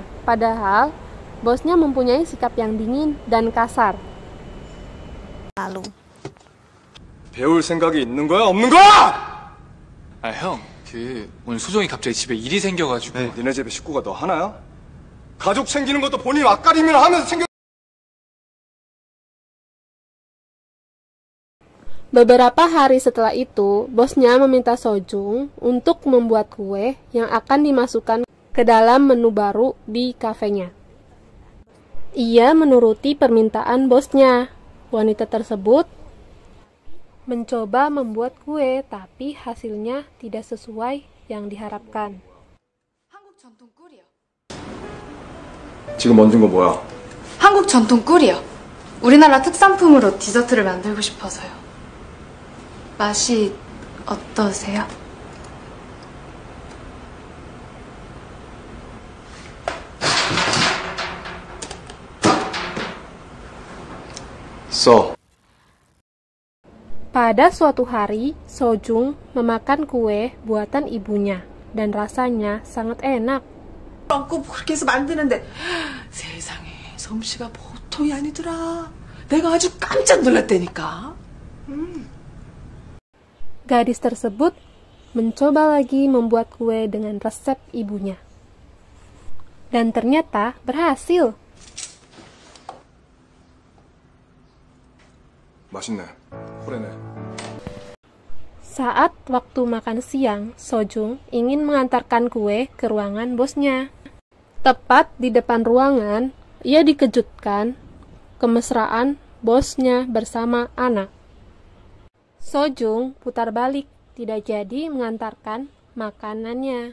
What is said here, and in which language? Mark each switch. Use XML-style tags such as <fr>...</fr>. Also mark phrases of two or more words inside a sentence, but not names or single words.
<id>Padahal bosnya mempunyai sikap yang dingin dan kasar. Lalu</id> <ko>배울 생각이 있는 거야, 없는 거야? 형, 오늘 소정이 갑자기 집에 일이 생겨가지고. 네, 니네 집에 식구가 너 하나야? 가족 챙기는 것도 본인 앞가림이나 하면서 챙겨.</ko> <id>Beberapa hari setelah itu, bosnya meminta Sojung untuk membuat kue yang akan dimasukkan ke dalam menu baru di kafenya. Ia menuruti permintaan bosnya. Wanita tersebut mencoba membuat kue, tapi hasilnya tidak sesuai yang diharapkan.</id> <ko>한국 전통 꿀이요. 지금 얹은 거 뭐야? 한국 전통 꿀이요. 우리나라 특산품으로 디저트를 만들고 싶어서요. 맛이 어떠세요? 써.</ko> <id>Pada suatu hari, Sojung memakan kue buatan ibunya dan rasanya sangat enak.</id> <ko>얹고 그렇게 해서 만드는데 세상에 솜씨가 보통이 아니더라. 내가 아주 깜짝 놀랐다니까.</ko> <id>Gadis tersebut mencoba lagi membuat kue dengan resep ibunya. Dan ternyata berhasil.</id> <ko>맛있네. 후레네.</ko> <id>Saat waktu makan siang, Sojung ingin mengantarkan kue ke ruangan bosnya. Tepat di depan ruangan, ia dikejutkan kemesraan bosnya bersama anak. Sojung putar balik, tidak jadi mengantarkan makanannya.</id>